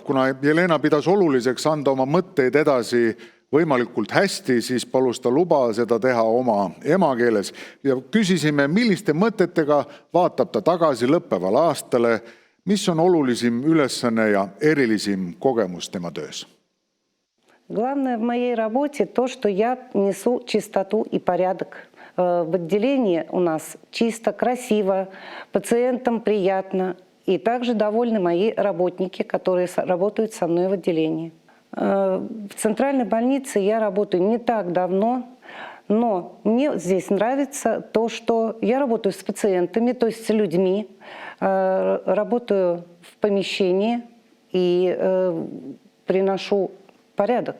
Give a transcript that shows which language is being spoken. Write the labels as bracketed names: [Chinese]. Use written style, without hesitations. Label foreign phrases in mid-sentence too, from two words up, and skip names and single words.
[Estonian] Kuna Jelena pidas oluliseks anda oma mõtteid edasi võimalikult hästi, siis palus ta luba seda teha oma emakeeles. Ja küsisime, milliste mõtetega vaatab ta tagasi lõppeval aastale, mis on olulisim ülesanne ja erilisim kogemus tema töös. [Russian] Главное в моей работе то, что я несу чистоту и порядок. В отделении у нас чисто, красиво, пациентам приятно. И также довольны мои работники, которые работают со мной в отделении. В центральной больнице я работаю не так давно, но мне здесь нравится то, что я работаю с пациентами, то есть с людьми, работаю в помещении и приношу порядок.